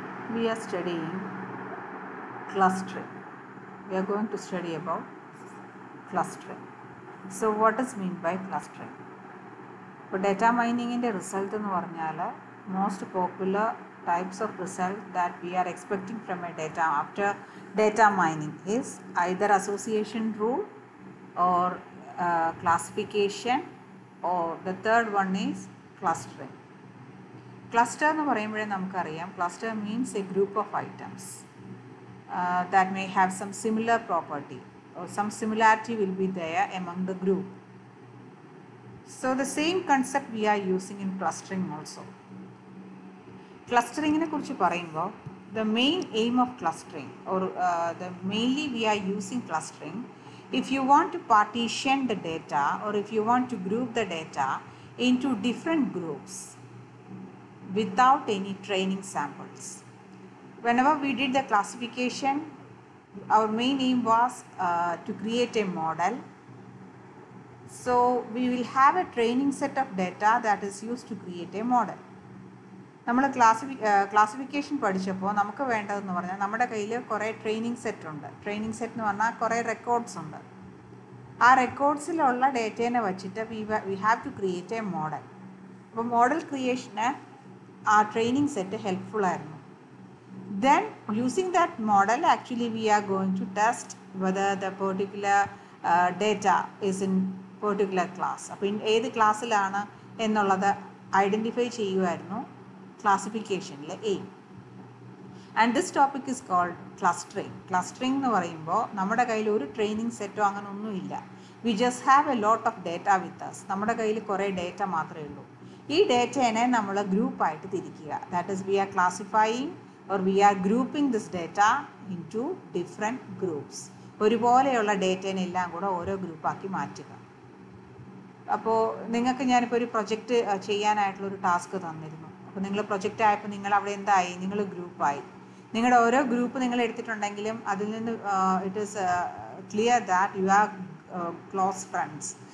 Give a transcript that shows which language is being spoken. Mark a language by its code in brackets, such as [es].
[en] We are studying clustering. We are going to study about clustering. So what is meant by clustering? [ml] ഇപ്പോൾ data മൈനിങ്ങിൻ്റെ result എന്ന് പറഞ്ഞാൽ [en] Most popular types of result that we are expecting from a data after data mining is either association rule or classification or the third one is clustering. [ml] Cluster എന്ന് പറയുമ്പോഴേ നമുക്കറിയാം [en] Cluster means a group of items that may have some similar property or some similarity will be there among the group. So the same concept we are using in clustering also. [ml] Clustering ine kurichu parayumbo [en] the main aim of clustering or the mainly we are using clustering if you want to partition the data or if you want to group the data into different groups without any training samples. Whenever we did the classification, our main aim was to create a model. So we will have a training set of data that is used to create a model. [ml] നമ്മൾ classification പഠിച്ചപ്പോൾ നമുക്ക് വേണ്ടതെന്ന് പറഞ്ഞാൽ നമ്മുടെ കയ്യിൽ കുറേ training set ഉണ്ട്. Training set എന്ന് പറഞ്ഞാൽ കുറേ റെക്കോർഡ്സ് ഉണ്ട്. ആ റെക്കോർഡ്സിലുള്ള ഡേറ്റേനെ വെച്ചിട്ട് [en] We have to create a model. [ml] അപ്പോൾ മോഡൽ ക്രിയേഷന് ആ ട്രെയിനിങ് സെറ്റ് ഹെൽപ്ഫുൾ ആയിരുന്നു. [en] Then using that model actually we are going to test whether the particular data is in particular class. [ml] അപ്പോൾ ഏത് ക്ലാസ്സിലാണ് എന്നുള്ളത് ഐഡൻറ്റിഫൈ ചെയ്യുമായിരുന്നു ക്ലാസിഫിക്കേഷനിലെ aim. [en] And this topic is called clustering. [ml] Clustering എന്ന് പറയുമ്പോൾ നമ്മുടെ കയ്യിൽ ഒരു ട്രെയിനിങ് സെറ്റോ അങ്ങനെ ഒന്നുമില്ല. [en] We just have a lot of data with us. [ml] നമ്മുടെ കയ്യിൽ കുറേ ഡേറ്റ മാത്രമേ ഉള്ളൂ. ഈ ഡേറ്റേനെ നമ്മൾ ഗ്രൂപ്പായിട്ട് തിരിക്കുക. [en] That is we are classifying or we are grouping this data into different groups. [ml] ഒരുപോലെയുള്ള ഡേറ്റേനെ എല്ലാം കൂടെ ഓരോ ഗ്രൂപ്പാക്കി മാറ്റുക. അപ്പോൾ നിങ്ങൾക്ക് ഞാനിപ്പോൾ ഒരു പ്രൊജക്റ്റ് ചെയ്യാനായിട്ടുള്ളൊരു ടാസ്ക് തന്നിരുന്നു. അപ്പോൾ നിങ്ങൾ പ്രൊജക്റ്റ് ആയപ്പോൾ നിങ്ങൾ അവിടെ എന്തായി? നിങ്ങൾ ഗ്രൂപ്പായി. നിങ്ങളുടെ ഓരോ ഗ്രൂപ്പ് നിങ്ങൾ എടുത്തിട്ടുണ്ടെങ്കിലും അതിൽ നിന്ന് [en] It is clear that you are close friends.